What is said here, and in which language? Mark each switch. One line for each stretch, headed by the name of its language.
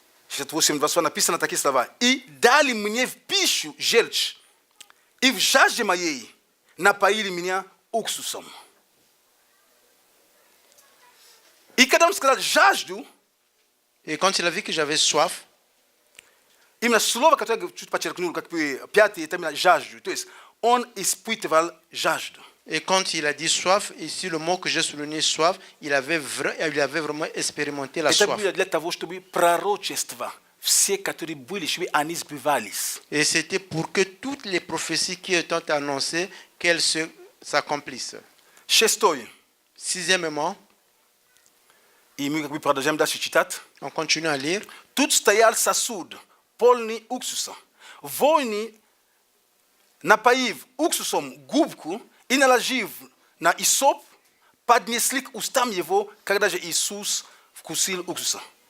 Russian: 68, 22 написано такие слова. «И дали мне в пищу желчь, и в жажде моей напоили меня уксусом». И когда он сказал «жажду»,
French: Et quand il a vu que j'avais soif,
Russian: именно слово, которое я чуть подчеркнул, как бы пятое, это именно «жажду». То есть он испытывал жажду.
French: et quand il a dit soif, ici le mot que j'ai souligné soif, il avait vraiment expérimenté la
Russian: Это
French: soif.
Russian: было для того, чтобы пророчества, все, которые были, чтобы они сбывались.
French: Et c'était pour que toutes les prophéties qui étaient annoncées, qu'elles s'accomplissent.
Russian: Шестое.
French: Sixièmement,
Russian: И мы как бы продолжаем дальше читать.
French: on continue à lire.
Russian: Тут стоял сосуд, полный уксуса. Воины, напоив уксусом губку и наложив на исоп, поднесли к устам его, когда же Иисус вкусил уксуса.